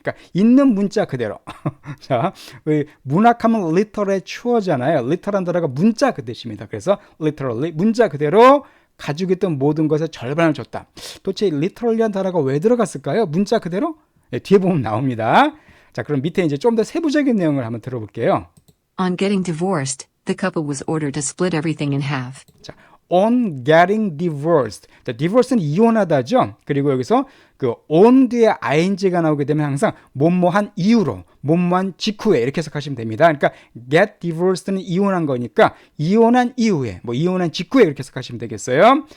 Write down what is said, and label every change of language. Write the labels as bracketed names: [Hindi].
[Korean] 그러니까 있는 문자 그대로. 자, 문학하면 literal의 추어잖아요. literal한 단어가 문자 그 뜻입니다. 그래서 literally, 문자 그대로 가지고 있던 모든 것의 절반을 줬다. 도대체 literally한 단어가 왜 들어갔을까요? 문자 그대로? 네, 뒤에 보면 나옵니다. 자, 그럼 밑에 이제 좀 더 세부적인 내용을 한번 들어볼게요. [English] On getting divorced, the couple was ordered to split everything in half. [Korean] 자, [English] on getting divorced. [Korean] 자, divorce는 이혼하다죠. 그리고 여기서 그 on 뒤에 ing가 나오게 되면 항상 뭐뭐한 이유로, 뭐뭐한 직후에 이렇게 해석하시면 됩니다. 그러니까 get divorced는 이혼한 거니까 이혼한 이후에, 뭐 이혼한 직후에 이렇게 해석하시면 되겠어요.